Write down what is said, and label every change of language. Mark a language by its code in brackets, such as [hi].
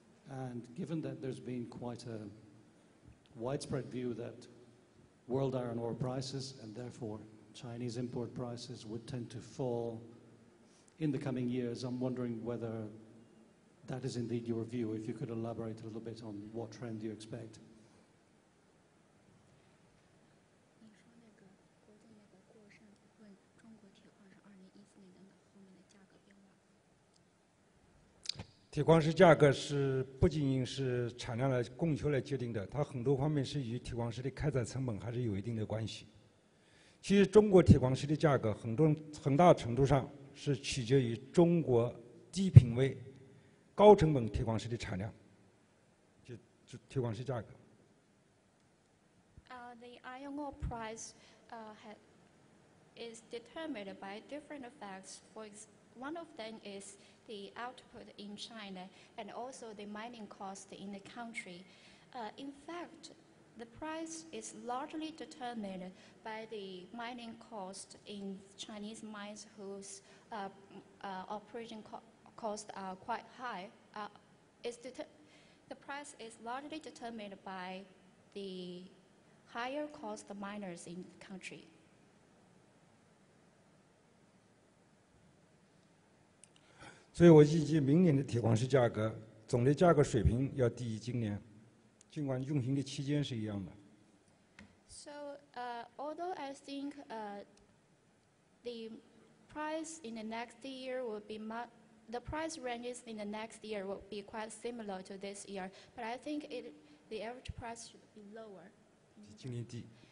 [en] And given that there's been quite a widespread view that world iron ore prices and therefore Chinese import prices would tend to fall in the coming years, I'm wondering whether that is indeed your view. If you could elaborate a little bit on what trend you expect. [zh] 你说那个国际那个过剩问中国铁矿石2014年的后面的价格变化。铁矿石价格是不仅仅是产量来供求来决定的，它很多方面是与铁矿石的开采成本还是有一定的关系。其实中国铁矿石的价格很大程度上是取决于中国低品位、高成本铁矿石的产量，就铁矿石价格。 [en] The iron ore price is determined by different facts. One of them is the output in China and also the mining cost in the country. In fact, the price is largely determined by the mining cost in Chinese mines whose operation costs are quite high. The price is largely determined by the higher cost miners in the country. [zh] 所以我预计明年的铁矿石价格总的价格水平要低于今年，尽管运行的期间是一样的。 [en] So, although I think the price in the next year will be the price ranges in the next year will be quite similar to this year, but I think the average price should be lower. [zh] 比今年低。